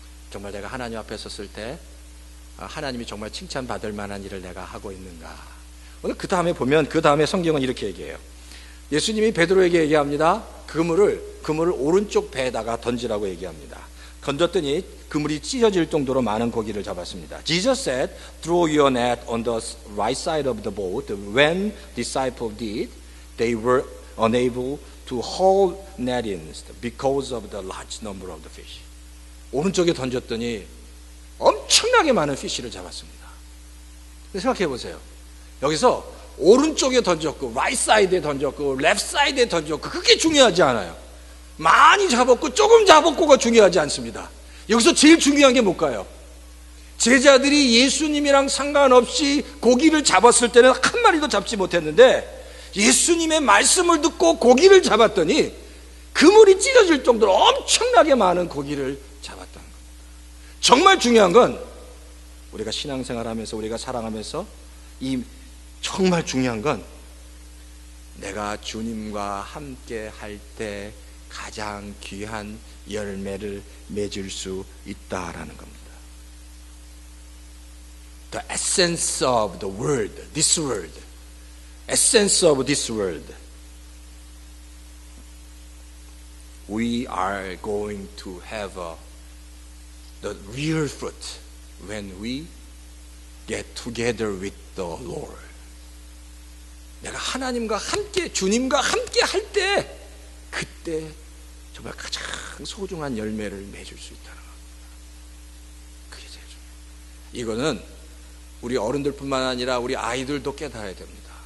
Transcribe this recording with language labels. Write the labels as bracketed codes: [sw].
[ko] 정말 내가 하나님 앞에 섰을 때 하나님이 정말 칭찬받을 만한 일을 내가 하고 있는가. 오늘 그 다음에 보면 그 다음에 성경은 이렇게 얘기해요. 예수님이 베드로에게 얘기합니다. 그물을 오른쪽 배에다가 던지라고 얘기합니다. 던졌더니 그물이 찢어질 정도로 많은 고기를 잡았습니다. [en] Jesus said, throw your net on the right side of the boat. When disciples did, they were unable to haul net in because of the large number of the fish. [ko] 오른쪽에 던졌더니 엄청나게 많은 피쉬를 잡았습니다. 생각해 보세요. 여기서 오른쪽에 던졌고 right side에 던졌고 left side에 던졌고 그게 중요하지 않아요. 많이 잡았고 조금 잡았고가 중요하지 않습니다. 여기서 제일 중요한 게 뭘까요? 제자들이 예수님이랑 상관없이 고기를 잡았을 때는 한 마리도 잡지 못했는데 예수님의 말씀을 듣고 고기를 잡았더니 그물이 찢어질 정도로 엄청나게 많은 고기를 잡았다는 겁니다. 정말 중요한 건 우리가 신앙생활하면서 우리가 살아가면서 이 정말 중요한 건 내가 주님과 함께 할 때 가장 귀한 열매를 맺을 수 있다라는 겁니다. [en] The essence of the word, this word, essence of this word. We are going to have the real fruit when we get together with the Lord. [ko] 내가 하나님과 함께, 주님과 함께 할 때, 그때 정말 가장 소중한 열매를 맺을 수 있다는 겁니다. 그게 제일 중요해요. 이거는 우리 어른들뿐만 아니라 우리 아이들도 깨달아야 됩니다.